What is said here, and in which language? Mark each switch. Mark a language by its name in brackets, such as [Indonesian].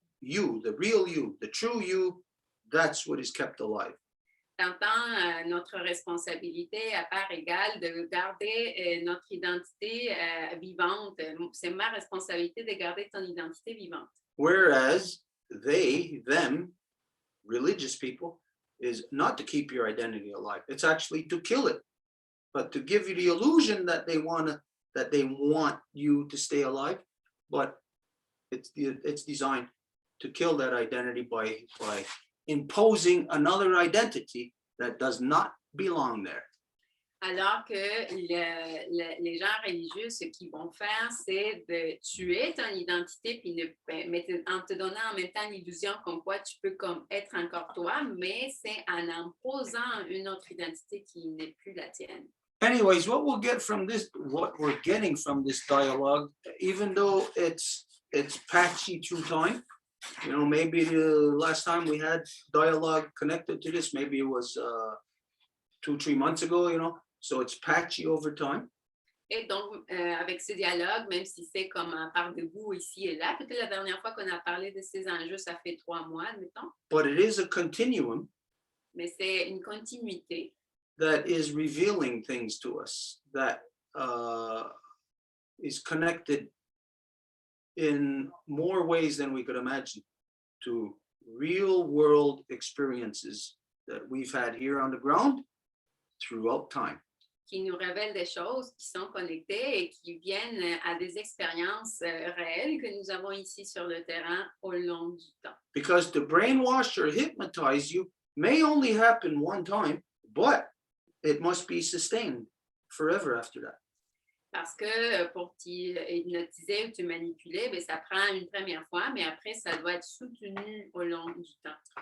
[English] You, the real you, the true you, that's what is kept alive. [French] T'entends notre responsabilité à part égale de garder notre identité vivante. C'est ma responsabilité de garder ton identité vivante. [English] Whereas them, religious people, is not to keep your identity alive. It's actually to kill it, but to give you the illusion that they want you to stay alive, but it's designed to kill that identity by imposing another identity that does not belong there. [French] Alors que les gens religieux, ce qu'ils vont faire, c'est de tuer ton identité puis en te donnant en même temps l'illusion comme quoi tu peux comme être encore toi, mais c'est en imposant une autre identité qui n'est plus la tienne. [English] Anyways, what we're getting from this dialogue, even though it's patchy through time, you know, maybe the last time we had dialogue connected to this, maybe it was 2-3 months ago, you know, so it's patchy over time. [French] Et donc, avec ce dialogue, même si c'est comme un part de goût ici et là, peut-être la dernière fois qu'on a parlé de ces enjeux, ça fait 3 mois, admettons. [English] But it is a continuum. [French] Mais c'est une continuité. [English] That is revealing things to us, that is connected in more ways than we could imagine to real world experiences that we've had here on the ground throughout time. [French] Qui nous révèlent des choses qui sont connectées et qui viennent à des expériences réelles que nous avons ici sur le terrain au long du temps. [English] Because to brainwash or hypnotize you may only happen one time, but it must be sustained forever after that. [French] Parce que pour t'hypnotiser ou te manipuler, ben, ça prend une première fois, mais après, ça doit être soutenu au long du temps.